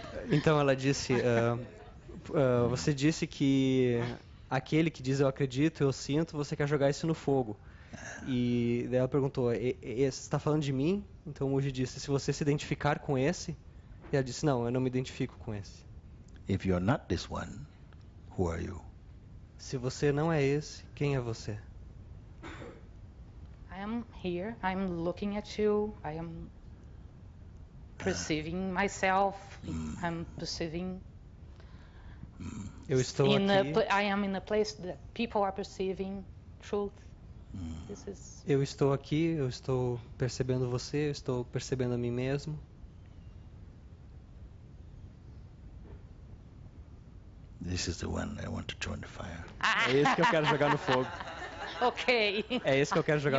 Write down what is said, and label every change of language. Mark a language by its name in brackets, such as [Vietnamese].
[Portuguese] então ela disse, você disse que aquele que diz eu acredito, eu sinto, você quer jogar isso no fogo. E daí ela perguntou, você está falando de mim? Então o Mooji disse, se você se identificar com esse, e ela disse, não, eu não me identifico com esse. [English] if you're not this one, who are you? [Portuguese] Se você não é esse, quem é você? [English] I am here. I'm looking at you. I am perceiving myself. I'm perceiving. [Portuguese] Eu estou aqui, [English] I am in a place that people are perceiving truth. This is. [Portuguese] eu estou percebendo você, eu estou percebendo a mim mesmo. [English] This is the one I want to throw in the fire. [Portuguese] É esse que eu quero jogar no fogo. [English] Okay. [Portuguese] É esse que eu quero jogar